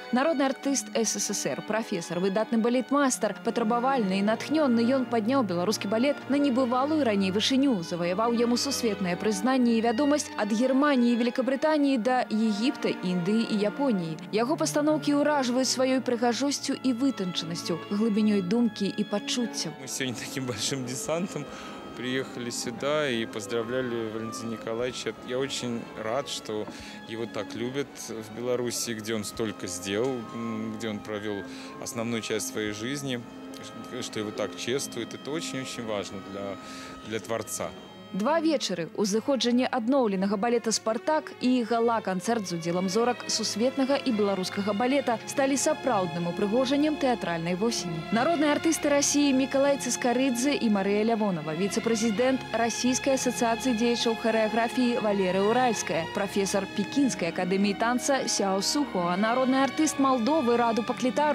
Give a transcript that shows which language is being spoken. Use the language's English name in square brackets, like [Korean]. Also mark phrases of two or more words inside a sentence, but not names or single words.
[Belarusian] Народны артыст СССР, прафесар, выдатны балетмайстар, патрабавальны і натхнённы, ён падняў беларускі балет на небывалую раней вышыню, заваяваў яму сусветнае прызнанне і вядомасць ад Германіі і Великабрытаніі да Егіпта, Індыі і Японіі. Яго пастаноўкі ўражваюць сваёй прыгажосцю і вытанчанасцю, глыбінёй думкі и пачуццяў. [Russian] Мы сегодня таким большим десантом приехали сюда и поздравляли Валентина Николаевича. Я очень рад, что его так любят в Беларуси, где он столько сделал, где он провел основную часть своей жизни, что его так чествуют. Это очень-очень важно для творца. [Belarusian] 2 вечары, узыходжанне адноўленага балета «Спартак» і гала-канцэрт з удзелам зорак сусветнага і беларускага балета сталі сапраўдным упрыгожаннем тэатральнай восені. Народныя артысты Расіі Мікалай Цыскарыдзе і Марыя Лявонова, віцэ-прэзідэнт Расійскай асацыяцыі дзеячаў харэаграфіі Валерыя Уральская, прафесар Пекінскай акадэміі танца Сяо Сухо, народны артыст Малдовы Раду Паклітару.